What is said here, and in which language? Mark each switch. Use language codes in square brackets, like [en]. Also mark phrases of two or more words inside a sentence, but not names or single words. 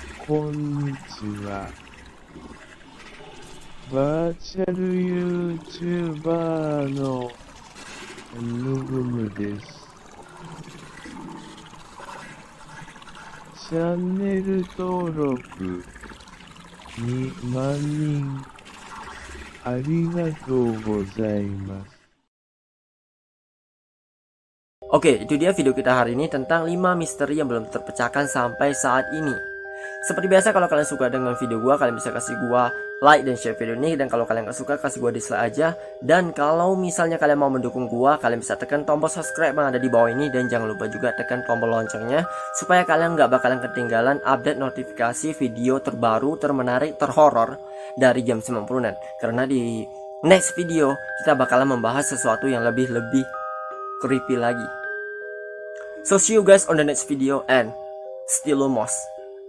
[ja] こんにちは。バーチャル YouTuber のぬぐむです。チャンネル登録2万人ありがとうございます。 [id] Oke, itu dia video kita hari ini tentang 5 misteri yang belum terpecahkan sampai saat ini. Seperti biasa, kalau kalian suka dengan video gua, kalian bisa kasih gua like dan share video ini. Dan kalau kalian gak suka, kasih gua dislike aja. Dan kalau misalnya kalian mau mendukung gua, kalian bisa tekan tombol subscribe yang ada di bawah ini. Dan jangan lupa juga tekan tombol loncengnya, supaya kalian gak bakalan ketinggalan update notifikasi video terbaru, termenarik, terhoror dari jam 90-an. Karena di [en] next video, [id] kita bakalan membahas sesuatu yang lebih creepy lagi. [en] So see you guys on the next video and still LUMOS.